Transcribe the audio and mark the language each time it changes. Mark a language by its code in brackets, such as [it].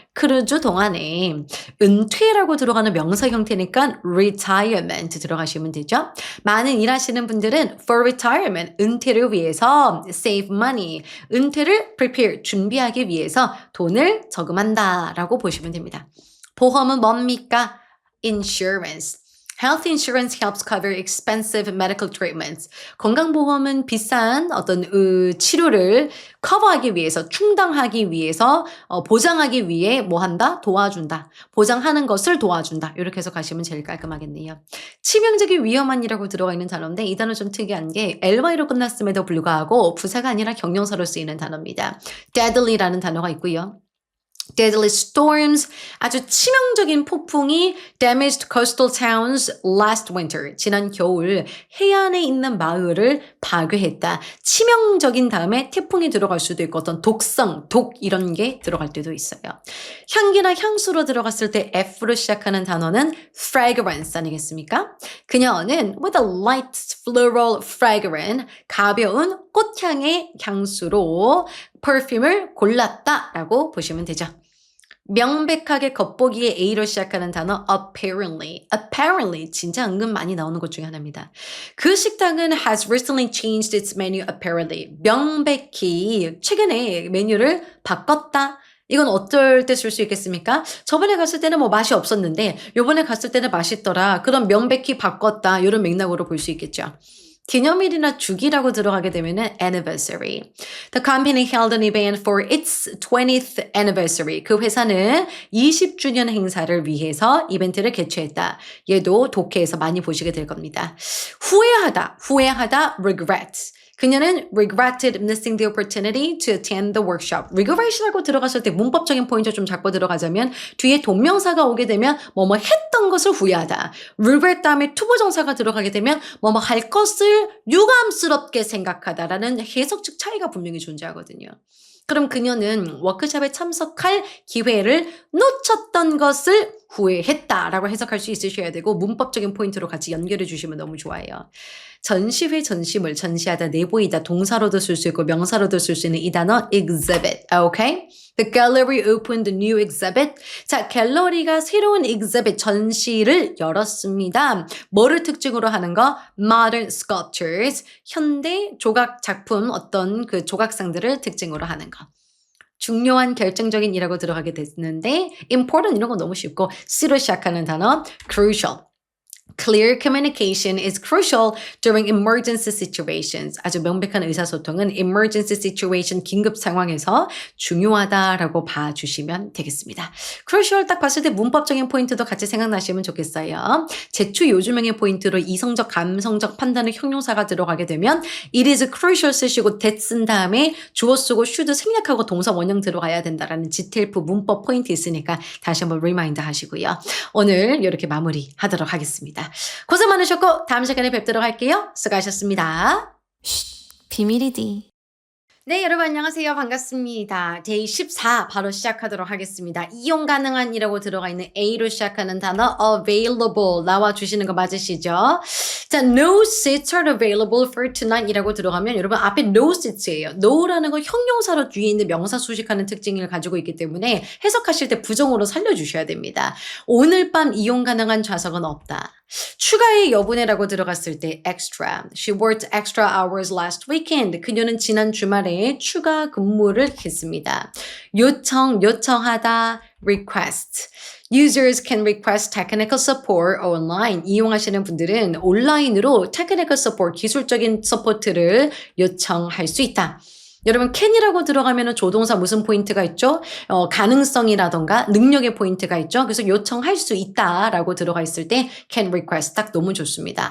[ko] 크루즈 동안에. 은퇴라고 들어가는 명사 형태니까 retirement 들어가시면 되죠. 많은 일하시는 분들은 [en] for retirement, [ko] 은퇴를 위해서 [en] save money, [ko] 은퇴를 prepare, 준비하기 위해서 돈을 저금한다 라고 보시면 됩니다. 보험은 뭡니까? Insurance. [en] Health insurance helps cover expensive medical treatments. [ko] 건강보험은 비싼 어떤 치료를 커버하기 위해서, 충당하기 위해서, 보장하기 위해 뭐 한다? 도와준다. 보장하는 것을 도와준다. 이렇게 해서 가시면 제일 깔끔하겠네요. 치명적인 위험한이라고 들어가 있는 단어인데 이 단어 좀 특이한 게 LY로 끝났음에도 불구하고 부사가 아니라 경용사로 쓰이는 단어입니다. deadly라는 단어가 있고요. [en] Deadly storms, [ko] 아주 치명적인 폭풍이 [en] damaged coastal towns last winter. [ko] 지난 겨울 해안에 있는 마을을 파괴했다. 치명적인 다음에 태풍이 들어갈 수도 있고 어떤 독성, 독 이런 게 들어갈 때도 있어요. 향기나 향수로 들어갔을 때 F로 시작하는 단어는 fragrance 아니겠습니까? 그녀는 [en] with a light floral fragrance, [ko] 가벼운 꽃향의 향수로 perfume을 골랐다라고 보시면 되죠. 명백하게 겉보기에 A로 시작하는 단어 apparently. apparently 진짜 은근 많이 나오는 것 중에 하나입니다. 그 식당은 [en] has recently changed its menu apparently. [ko] 명백히 최근에 메뉴를 바꿨다. 이건 어떨 때 쓸 수 있겠습니까? 저번에 갔을 때는 뭐 맛이 없었는데 요번에 갔을 때는 맛있더라. 그럼 명백히 바꿨다. 이런 맥락으로 볼 수 있겠죠. 기념일이나 주기라고 들어가게 되면은 anniversary. [en] The company held an event for its 20th anniversary. [ko] 그 회사는 20주년 행사를 위해서 이벤트를 개최했다. 얘도 독해에서 많이 보시게 될 겁니다. 후회하다, regret. 그녀는 [en] regretted missing the opportunity to attend the workshop. [ko] regret이라고 들어갔을 때 문법적인 포인트 좀 잡고 들어가자면 뒤에 동명사가 오게 되면 뭐뭐 했던 것을 후회하다. regret 다음에 투부정사가 들어가게 되면 뭐뭐 할 것을 유감스럽게 생각하다라는 해석적 차이가 분명히 존재하거든요. 그럼 그녀는 워크숍에 참석할 기회를 놓쳤던 것을 후회했다라고 해석할 수 있으셔야 되고 문법적인 포인트로 같이 연결해 주시면 너무 좋아요. 전시회 전시물, 전시하다, 내보이다, 동사로도 쓸 수 있고 명사로도 쓸 수 있는 이 단어 exhibit, okay? [en] The gallery opened a new exhibit. [ko] 자, 갤러리가 새로운 exhibit, 전시를 열었습니다. 뭐를 특징으로 하는 거? [en] Modern sculptures, [ko] 현대 조각 작품, 어떤 그 조각상들을 특징으로 하는 거. 중요한 결정적인이라고 들어가게 됐는데 important 이런 거 너무 쉽고 C로 시작하는 단어 crucial. [en] Clear communication is crucial during emergency situations. [ko] 아주 명백한 의사소통은 [en] emergency situation, [ko] 긴급 상황에서 중요하다라고 봐주시면 되겠습니다. crucial 딱 봤을 때 문법적인 포인트도 같이 생각나시면 좋겠어요. 제추 요주명의 포인트로 이성적, 감성적 판단의 형용사가 들어가게 되면 [en] it is crucial [ko] 쓰시고 that 쓴 다음에 주어 쓰고 should 생략하고 동사 원형 들어가야 된다라는 지텔프 문법 포인트 있으니까 다시 한번 리마인드 하시고요. 오늘 이렇게 마무리하도록 하겠습니다. 고생 많으셨고 다음 시간에 뵙도록 할게요. 수고하셨습니다. 비밀이디. 네, 여러분 안녕하세요. 반갑습니다. 데이 14 바로 시작하도록 하겠습니다. 이용 가능한이라고 들어가 있는 A로 시작하는 단어 available 나와 주시는 거 맞으시죠? [en] 자, no seats are available for tonight [ko] 이라고 들어가면 여러분 앞에 [en] no seats예요. [ko] no라는 거 형용사로 뒤에 있는 명사 수식하는 특징을 가지고 있기 때문에 해석하실 때 부정어로 살려주셔야 됩니다. 오늘 밤 이용 가능한 좌석은 없다. 추가의 여분해라고 들어갔을 때 extra. [en] She worked extra hours last weekend. [ko] 그녀는 지난 주말에 추가 근무를 했습니다. 요청하다 request. [en] Users can request technical support online. [ko] 이용하시는 분들은 온라인으로 [en] technical support, [ko] 기술적인 서포트를 요청할 수 있다. 여러분 can이라고 들어가면 조동사 무슨 포인트가 있죠? 가능성이라던가 능력의 포인트가 있죠. 그래서 요청할 수 있다라고 들어가 있을 때 can request 딱 너무 좋습니다.